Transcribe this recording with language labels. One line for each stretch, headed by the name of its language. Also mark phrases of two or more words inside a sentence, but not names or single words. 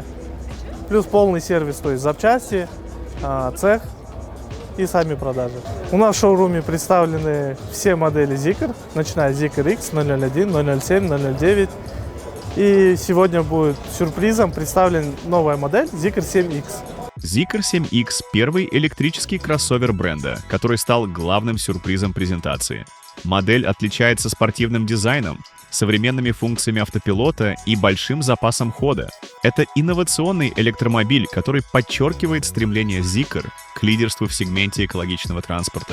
Russian: Плюс полный сервис, то есть запчасти, цех и сами продажи. У нас в шоуруме представлены все модели Zeekr, начиная с Zeekr X, 001, 007, 009. И сегодня будет сюрпризом представлен новая модель Zeekr 7X. Zeekr 7X – первый электрический кроссовер бренда, который стал главным сюрпризом презентации. Модель отличается спортивным дизайном, современными функциями автопилота и большим запасом хода. Это инновационный электромобиль, который подчеркивает стремление Zeekr к лидерству в сегменте экологичного транспорта.